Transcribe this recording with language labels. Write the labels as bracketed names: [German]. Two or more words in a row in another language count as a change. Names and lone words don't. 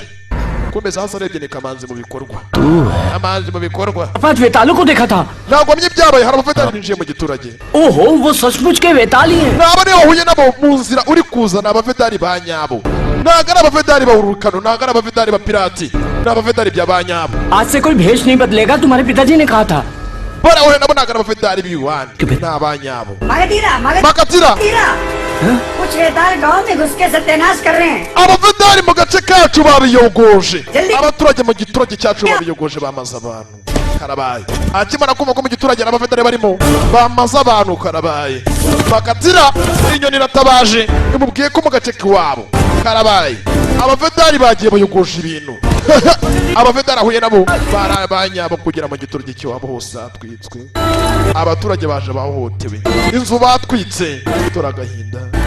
[Kinyarwanda] kumeza hasi arebye ni kamanzi mu bikorwa kamanzi mu bikorwa [Hindi] पांच वेतालों को देखा था [Kinyarwanda] ntabwo mye ibyabaye hari abavedari binjiye mu giturage [Hindi] ओहो वो सचमुच के वेताल ही हैं [Kinyarwanda] naba niba wahuye nabo mu nzira uri kuzana abavedari ba nyabo ntabwo ari abavedari bawurukano ntabwo ari abavedari ba pirati ni abavedari bya ba nyabo [Hindi] आज से कोई भेष नहीं बदलेगा तुम्हारे पिताजी ने कहा था [Kinyarwanda] bora wahuye nabo ntabwo ari abavedari b'iwani ni abanyabo [Hindi] मगधीरा [Kinyarwanda] makatira [Hindi] कुछ वेताल गांव में घुस के सत्यानाश कर रहे हैं [Kinyarwanda] abavedari mu gace kacu babiyogoje Jali. abaturage mu giturage cyacu babiyogoje bamaze abantu karabaye akimara kumva ko mu giturage n'abavedari barimo bamaze abantu karabaye bakatira inyoni iratabaje imubwiye ko mu gace k'iwabo karabaye abavedari bagiye bayogoje ibintu abavedari ahuye nabo barabanyabo kugera mu giturage cy'iwabo hose hatwitswe abaturage baje bahohotewe inzu batwitse dore agahinda